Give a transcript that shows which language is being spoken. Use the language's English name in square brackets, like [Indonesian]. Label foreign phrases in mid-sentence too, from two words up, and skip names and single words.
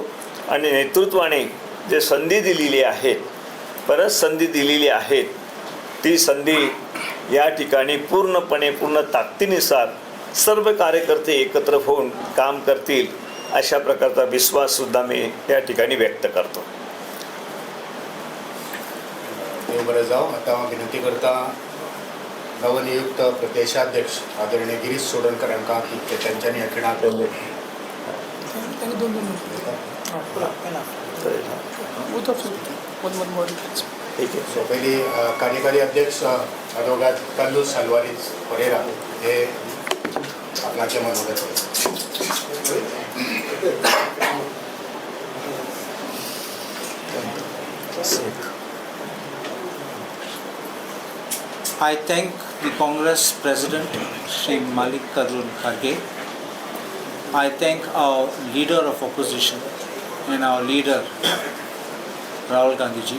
[Marathi] आणि नेतृत्वाने जे संधी दिलेली आहे, परत संधी दिलेली आहे, ती संधी या ठिकाणी पूर्ण ताकदीनुसार सर्व कार्यकर्ते एकत्र होऊन काम करतील अशा प्रकारचा विश्वाससुद्धा मी या ठिकाणी व्यक्त करतो. [Konkani] देव बरं जाऊ. [Marathi] आता विनंती करता नवनियुक्त प्रदेशाध्यक्ष आदरणीय गिरीश चोडणकर यांना की त्यांच्यानी अखिणात पहिली कार्यकारी अध्यक्ष अडवोगेट कार्लोस अल्वारेज परेरा हे आपणाचे मनोगत [English] I thank the Congress President, Shri Mallikarjun Kharge. I thank our leader of opposition and our leader, Rahul Gandhi ji.